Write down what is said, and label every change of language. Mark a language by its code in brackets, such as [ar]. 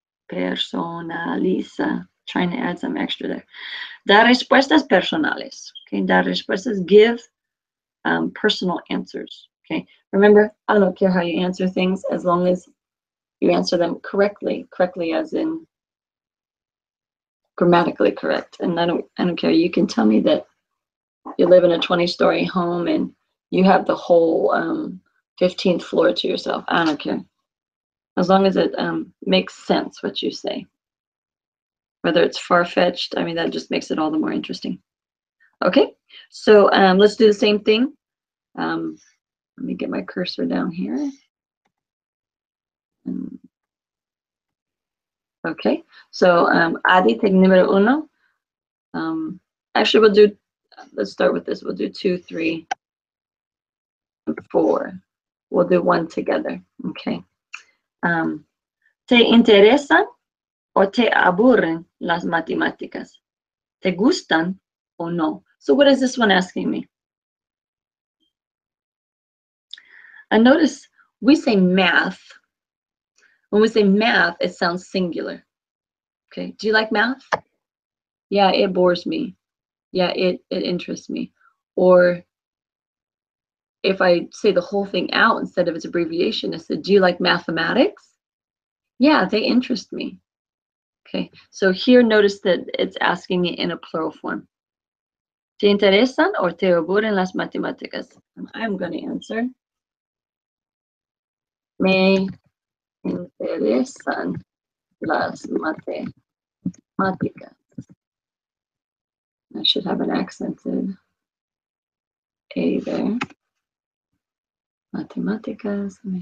[en] Trying to add some extra there. [es] Dar respuestas personales. [en] Okay, [es] dar respuestas, [en] give personal answers. Okay, remember, I don't care how you answer things as long as you answer them correctly as in grammatically correct. And I don't care. You can tell me that you live in a 20-story home and you have the whole 15th floor to yourself. I don't care. As long as it makes sense what you say. Whether it's far-fetched, I mean, that just makes it all the more interesting. Okay, so let's do the same thing. Let me get my cursor down here. Okay, so Adi, take [es] número uno. [en] Actually, let's start with this. We'll do 2, 3, and 4. We'll do one together. Okay. [es] ¿Te interesan o te aburren las matemáticas? ¿Te gustan o no? [en] So what is this one asking me? And notice we say math. When we say math, it sounds singular. Okay, do you like math? Yeah, it bores me. Yeah, it interests me. Or if I say the whole thing out instead of its abbreviation, I said, do you like mathematics? Yeah, they interest me. Okay, so here notice that it's asking me in a plural form. [es] ¿Te interesan o te aburren las matemáticas? [en] And I'm going to answer. [es] Me interesan las matemáticas. [en] I should have an accented. A there. Matemáticas.